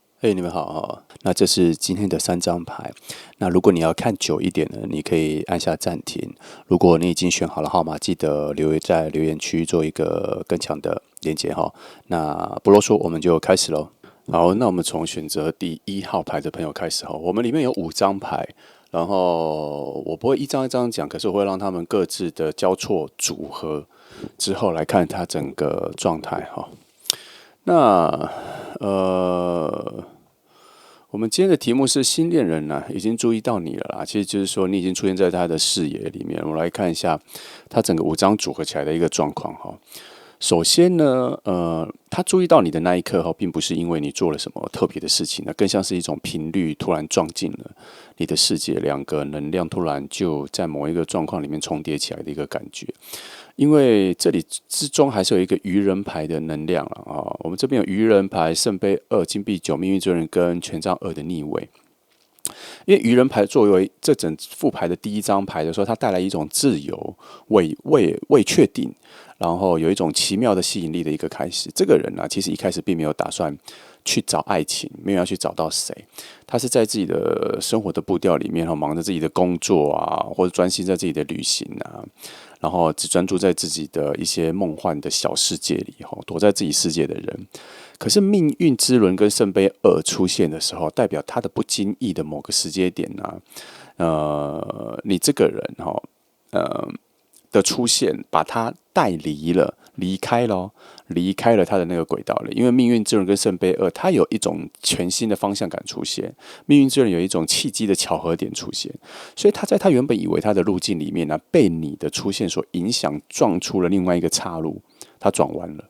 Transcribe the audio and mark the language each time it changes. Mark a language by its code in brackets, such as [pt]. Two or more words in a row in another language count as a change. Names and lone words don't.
[zh] 你們好哈。那這是今天的3張牌。那如果你要看久一點呢，你可以按下暫停。如果你已經選好了號碼，記得在留言區做一個更強的連結哈。那不囉嗦，我們就開始嘍。好，那我們從選擇第1號牌的朋友開始哈。我們裡面有5張牌，然後我不會一張一張講，可是我會讓他們各自的交錯組合之後來看它整個狀態哈。那我們今天的題目是新戀人已經注意到你了啦。其實就是說，你已經出現在他的視野裡面。我們來看一下他整個5張組合起來的一個狀況哈。首先呢，他注意到你的那一刻哈，並不是因為你做了什麼特別的事情，那更像是一種頻率突然撞進了你的世界，兩個能量突然就在某一個狀況裡面重疊起來的一個感覺。因為這裡之中還是有一個愚人牌的能量啊，我們這邊有愚人牌、聖杯2、金幣9、命運之輪跟權杖2的逆位。因為愚人牌作為這整副牌的第1張牌的時候，它帶來一種自由、未確定，然後有一種奇妙的吸引力的一個開始。這個人其實一開始並沒有打算去找愛情，沒有要去找到誰，他是在自己的生活的步調裡面，忙着自己的工作或者專心在自己的旅行然後只專注在自己的一些夢幻的小世界裡，躲在自己世界的人。可是命運之輪跟聖杯2出現的時候，代表他的不經意的某個時間點你這個人的出現，把他帶離開了他的那個軌道了。因為命運之輪跟聖杯2，它有一種全新的方向感出現，命運之輪有一種契機的巧合點出現，所以他在他原本以為他的路徑裡面被你的出現所影響，撞出了另外一個岔路，他轉彎了。